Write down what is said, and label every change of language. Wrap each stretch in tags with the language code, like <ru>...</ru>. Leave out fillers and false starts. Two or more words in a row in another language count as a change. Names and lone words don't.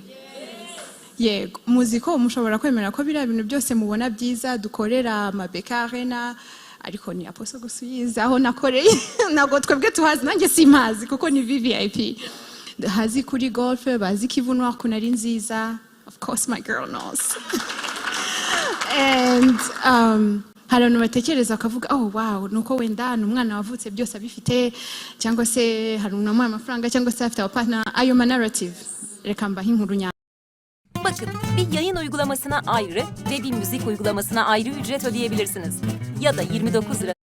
<rw>Yego, muzi ko mushobora kwemera ko biriya bintu byose mubona byiza dukorera Mabeka Arena, ariko ni Apostle gusuyiza aho nakoreye nago twebwe tuhazi, nanjye simpazi kuko ni VVIP. Hazi kuri golf, bazi Kivu Noir kunari nziza.</rw> <en>Of course my girl knows.</en> <rw>And hari abantu batekereza akavuga wow, nuko wenda n'umwana wavutse byose abifite, cyangwa se hari umuntu amafaranga, cyangwa se afite partner. Ayo narrative reka mbahe inkuru nya.</rw> <tr>Bakın, bir yayın uygulamasına ayrı ve bir müzik uygulamasına ayrı ücret ödeyebilirsiniz. Ya da 29 lira</tr>